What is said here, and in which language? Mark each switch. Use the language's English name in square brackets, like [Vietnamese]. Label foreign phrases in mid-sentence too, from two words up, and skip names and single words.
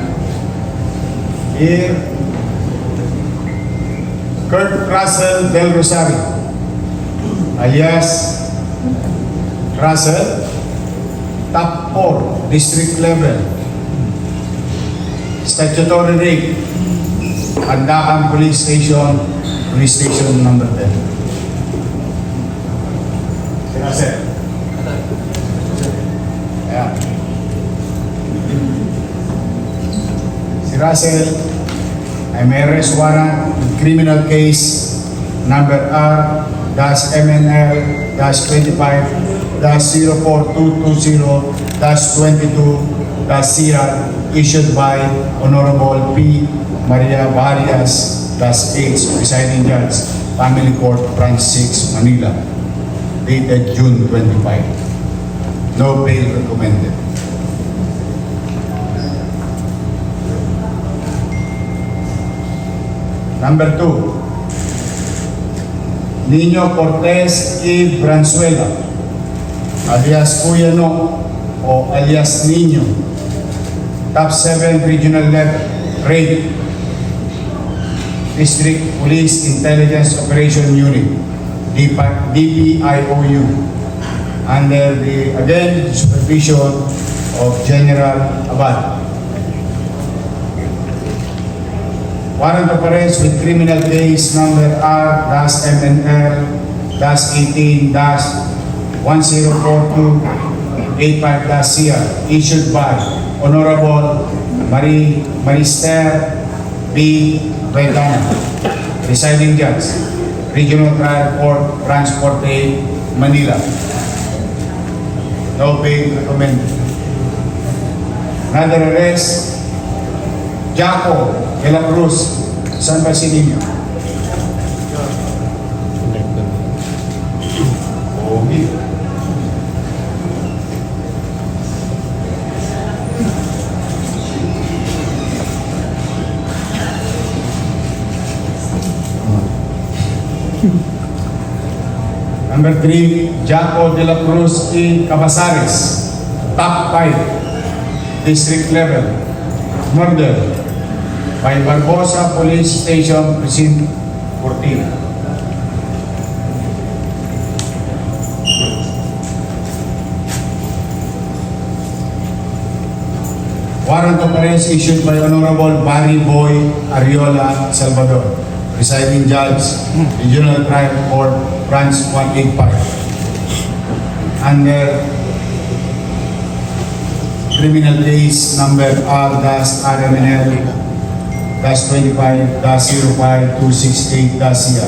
[English] Here, Kurt Russell Del Rosario, alias Russell, top 4, district level, statutory rape, Andakan Police Station number 10. [Filipino] Si Russell. Ayan. Si Russell ay may [English] arrest warrant with criminal case number MNL-25-04220-22-CR issued by Honorable P. Maria Varias, H, Presiding Judge, Family Court, Branch 6, Manila, dated June 25. No bail recommended. Number 2, Nino Cortez E. Branzuela, alias Kuya No, o alias Nino, Top 7 Regional Level, RAID, District Police Intelligence Operation Unit, DPIOU, under the, again, supervision of General Abad. Warrant of arrest with criminal case number R-MNL-18-1042-85-CR issued by Honorable Marister B. Retana, Presiding Judge, Regional Trial Court, Branch 48, Manila. No bail recommended. Another arrest, Jaco de la Cruz, San Basilio. Okay. Number 3, Jaco de la Cruz E. Cabasares, Top 5, District Level, murder by Barbosa Police Station, Precinct 14. Warrant of arrest issued by Honorable Barry Boy Ariola Salvador, Presiding Judge, Regional Trial Court, Branch 185, under criminal case number R-RMNL-25-05-268-CR.